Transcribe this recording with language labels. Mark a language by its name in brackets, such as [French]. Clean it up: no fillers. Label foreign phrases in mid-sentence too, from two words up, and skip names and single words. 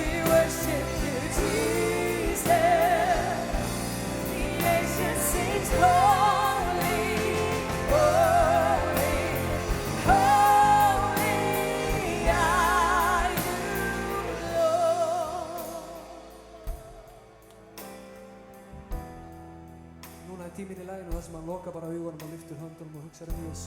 [English] worship you, Jesus. Creation sings holy, holy, holy are you, Lord. [Icelandic] Núna er tíminn í laginu þar sem hann lokar bara augunum og lyftir höndunum og hugsar Jésu.